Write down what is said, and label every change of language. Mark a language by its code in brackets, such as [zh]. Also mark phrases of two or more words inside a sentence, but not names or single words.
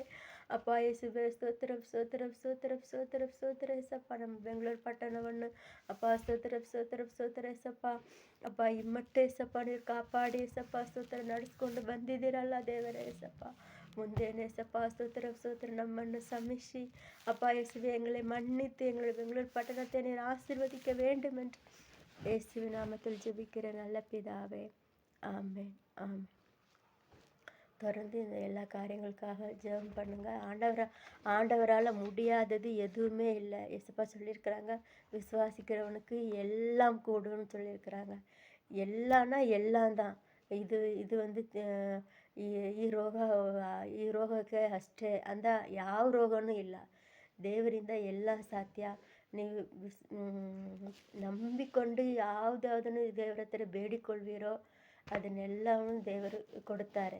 [kn] ಅಪ್ಪ ಯೇಸುವೆ ಸ್ತೋತ್ರಂ ಸ್ತೋತ್ರಂ ಸ್ತೋತ್ರಂ ಸ್ತೋತ್ರಂ ಸ್ತೋತ್ರ ಏಸಪ್ಪ. ನಮ್ಮ ಬೆಂಗಳೂರು ಪಟ್ಟಣವನ್ನು ಅಪ್ಪ ಸ್ತೋತ್ರಂ ಸ್ತೋತ್ರಂ ಸ್ತೋತ್ರ ಏಸಪ್ಪ. ಅಪ್ಪ ಇಮ್ಮಟ್ಟೆ ಏಸಪ್ಪ ನೀವು ಕಾಪಾಡಿ ಏಸಪ್ಪ ಸ್ತೋತ್ರ ನಡೆಸ್ಕೊಂಡು ಬಂದಿದ್ದೀರಲ್ಲ ದೇವರೇ ಏಸಪ್ಪ. ಮುಂದೇನೆ ಏಸಪ್ಪ ಸ್ತೋತ್ರಂ ಸ್ತೋತ್ರ [ta] நம்மன்னு சமிஷி அப்பா இயேசுவே எங்களை மன்னித்து எங்களை பெங்களூர் பட்டணத்தை நீர் ஆசீர்வதிக்க வேண்டும் என்று இயேசுவின் நாமத்தில் ஜெபிக்கிற நல்ல பிதாவே. ஆமென் ஆமென். தொடர்ந்து இந்த எல்லா காரியங்களுக்காக ஜெபம் பண்ணுங்க. ஆண்டவரால் முடியாதது எதுவுமே இல்லை. ஏசப்பா சொல்லியிருக்கிறாங்க விசுவாசிக்கிறவனுக்கு எல்லாம் கூடும்னு சொல்லியிருக்கிறாங்க. எல்லாம்னா எல்லாம் தான். [kn] ಇದು ಒಂದು ಈ ರೋಗಕ್ಕೆ ಅಷ್ಟೇ ಅಂದ ಯಾವ ರೋಗನೂ ಇಲ್ಲ. ದೇವರಿಂದ ಎಲ್ಲ ಸಾಧ್ಯ. ನೀವು ನಂಬಿಕೊಂಡು ಯಾವುದಾದನ್ನು ದೇವರ ಹತ್ರ ಬೇಡಿಕೊಳ್ಳುವಿರೋ ಅದನ್ನೆಲ್ಲವೂ ದೇವರು ಕೊಡುತ್ತಾರೆ.